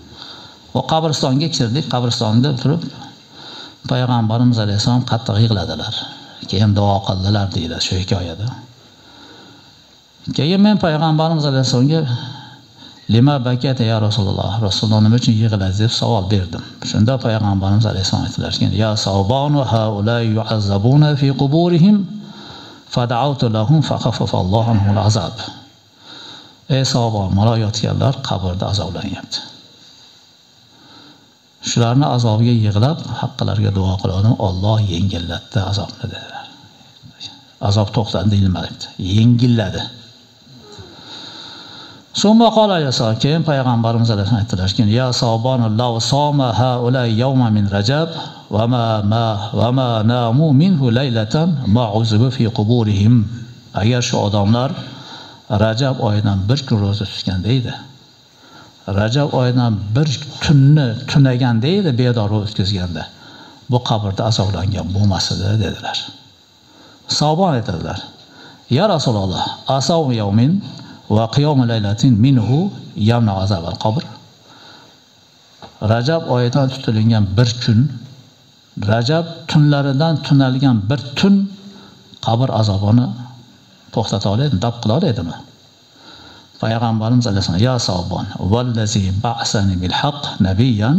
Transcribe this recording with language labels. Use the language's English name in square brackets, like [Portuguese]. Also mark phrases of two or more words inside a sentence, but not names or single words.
[Uzbek] Va qabristonga kirdik, qabristonda turib Payg'ambarimiz alayhissalom qattiq yig'ladilar. Keyin duo qildilar deydi shu hikoyada. Keyin men payg'ambarimiz alayhissalomga [Arabic] لم بكيت يا رسول الله, [Uzbek] Rasululloh nima uchun yig'ladingiz deb savol berdim. Shunda payg'ambarimiz alayhissalom aytdilarki, [Arabic] يا ثوبان هؤلاء يعذبون في قبورهم فدعوت لهم فخفف الله عنهم العذاب. [Uzbek] Ey savbon, mana yotganlar qabrda azoblanyapti. Shularni azobiga yig'lab, haqqalariga duo qildim, Alloh yengillatdi azobni dedilar. Azob to'xtadi deyilmayapti, yengilladi. [Arabic] ثم قال عليه السلام, [Uzbek] keyin payg'ambarimiz alayhissalom aytdilarki, [Arabic] يا ثوبان لو صام هؤلاء يوما من رجب وقاموا منه ليلة ما عذبوا في قبورهم. [Uzbek] Agar shu odamlar Rajab oyidan bir kun ro'za tutganda edi. Rajab oyidan bir tunni tunaganda edi, bedor o'tkazganda. Bu qabrda azoblangan bo'lmas edi dedilar. [Arabic] Savbon aytadilar: "يا رسول الله أصوم يوم وقيام ليلة منه يمنع عذاب القبر." [Uzbek] Rajab oyidan tutilgan bir kun, Rajab tunlaridan tunalgan bir tun qabr azobini to'xtata oladimi, dab qila oladimi? [Arabic] Payg'ambarimiz alayhisalom: "يا ثوبان والذي بعثني بالحق نبيا."